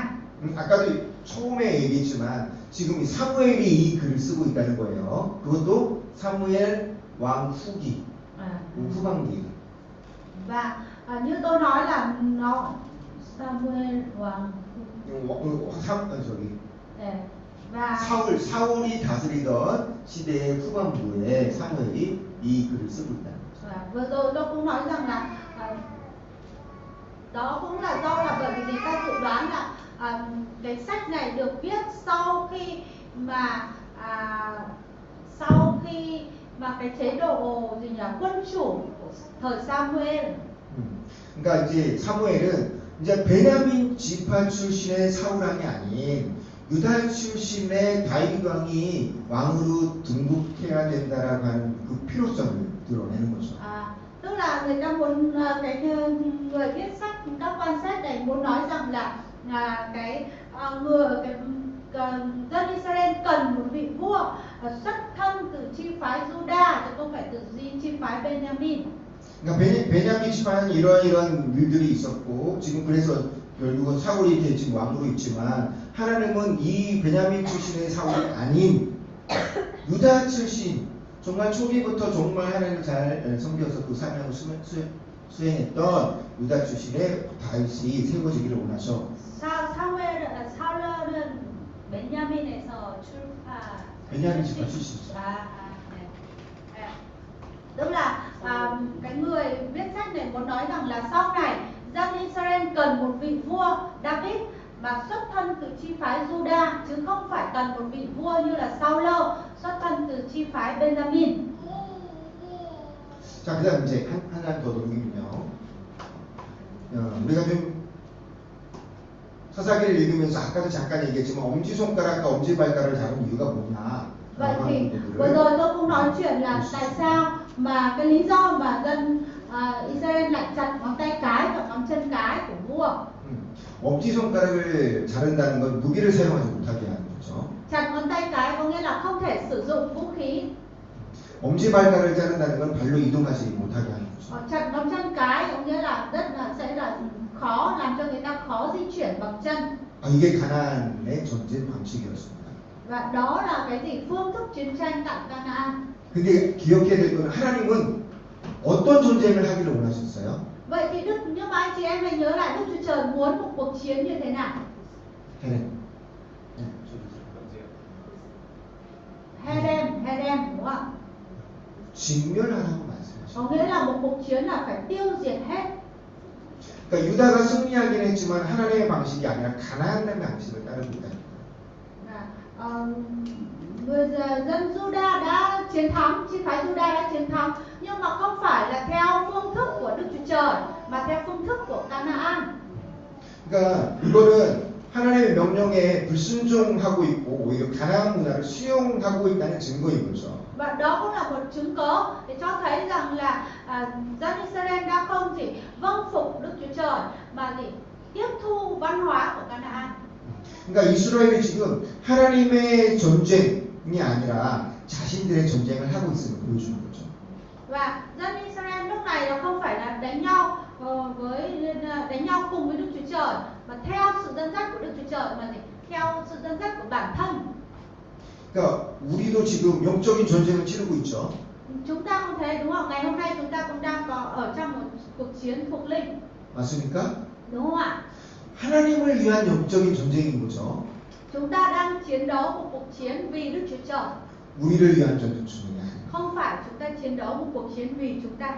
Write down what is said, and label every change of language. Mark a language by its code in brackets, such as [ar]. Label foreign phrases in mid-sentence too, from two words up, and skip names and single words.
[ko] 아까도 처음에 얘기했지만 지금 사무엘이 이 글을 쓰고 있다는 거예요. 그것도 사무엘 왕 후기, 후반기. [vi] Và như tôi nói là nó Samuel 왕 [ko] 저기 [vi] và [ko] 사울이 다스리던 시대의 후반부에 사무엘이 이 글을 쓰고 있다. [vi] vừa rồi tôi cũng nói rằng là đó cũng là do là bởi vì người ta dự đoán là cái sách này được viết sau khi mà cái chế độ gì nhỉ, quân chủ của thời Samuel. [ko] 그러니까 이제 사무엘은 이제 베냐민 지파 출신의 사울 왕이 아닌 유다 출신의 다윗 왕이 왕으로 등극해야 된다라고 하는 그 필요성을 드러내는 거죠. [vi] Tức là người ta muốn cái người viết sách, các quan sát này muốn nói rằng là dân Israel cần một vị vua xuất thân từ chi phái Juda chứ không phải từ chi phái Benjamin. [ko] 그러니까 베냐민 지파는 이러한 일들이 있었고 지금 그래서 결국은 사울이 이렇게 지금 왕으로 있지만 하나님은 이 베냐민 출신의 사울이 아닌 유다 출신 정말 초기부터 정말 하나님을 잘 섬겨서 그 사명을 수행했던 유다 출신의 다윗이 세워지기를 원하셔. 사울은 베냐민에서 베냐민 지파 출신이죠. [vi] Tức là cái người viết sách này muốn nói rằng là sau này dân Israel cần một vị vua David mà xuất thân từ chi phái Juda chứ không phải cần một vị vua như là Saul xuất thân từ chi phái Benjamin. [ko] 자, 그다음 이제 한 장 더 넘기면요. 우리가 좀 서사기를 읽으면서 아까도 잠깐 얘기했지만 엄지손가락과 엄지발가락을 잡은 이유가 뭐냐? [vi] Vậy thì vừa rồi tôi cũng nói chuyện là tại sao mà cái lý do mà dân Israel lại chặt ngón tay cái và ngón chân cái của vua. [ko] 엄지손가락을 자른다는 건 무기를 사용하지 못하게 하는 거죠. [vi] Chặt ngón tay cái có nghĩa là không thể sử dụng vũ khí. [ko] 엄지발가락을 자른다는 건 발로 이동하지 못하게 하는 거죠. [vi] Chặt ngón chân cái có nghĩa là sẽ là khó, làm cho người ta khó di chuyển bằng chân. [ko] 이게 가나안의 전쟁 방식이었습니다. [vi] Và đó là cái gì, phương thức chiến tranh tại Canaan. [ko] 근데 기억해야 될 건 하나님은 어떤 전쟁을 하기를 원하셨어요? [vi] Vậy thì nhưng mà anh chị em hãy nhớ lại Đức Chúa Trời muốn một cuộc chiến như thế nào? Hedem đúng không? [ko] 진멸하라고 말씀하셨어요. [vi] Có nghĩa là một cuộc chiến là phải tiêu diệt hết. [ko] 그러니까 유다가 승리하긴 했지만 하나님의 방식이 아니라 가나안의 방식을 따르고 있다. [vi] Người dân Juda đã chiến thắng, chi phái Juda đã chiến thắng, nhưng mà không phải là theo phương thức của Đức Chúa Trời mà theo phương thức của Canaan. [ko] 그러니까 이거는 하나님의 명령에 불순종하고 있고 오히려 가나안 문화를 수용하고 있다는 증거인 거죠. [vi] Và đó cũng là một chứng cớ để cho thấy rằng là dân Israel đã không chỉ vâng phục Đức Chúa Trời mà chỉ tiếp thu văn hóa của Canaan. [ko] 그러니까 이스라엘이 지금 하나님의 전쟁이 아니라 자신들의 전쟁을 하고 있음을 보여주는 거죠. [vi] Và dân Israel lúc này nó không phải là đánh nhau cùng với Đức Chúa Trời mà theo sự dẫn dắt của Đức Chúa Trời mà theo sự dẫn dắt của bản thân. [ko] 그러니까 우리도 지금 영적인 전쟁을 치르고 있죠. [vi] Chúng ta cũng thế đúng không? Ngày hôm nay chúng ta cũng đang có ở trong một cuộc chiến thuộc linh. [ko] 맞습니까? [vi] Đúng không ạ? [ko] 하나님을 위한 영적인 전쟁인 거죠. [vi] Chúng ta đang chiến đấu một cuộc chiến vì Đức Chúa Trời. [ko] 우리를 위한 전쟁이 아니에요. [vi] Không phải chúng ta chiến đấu một cuộc chiến vì chúng ta.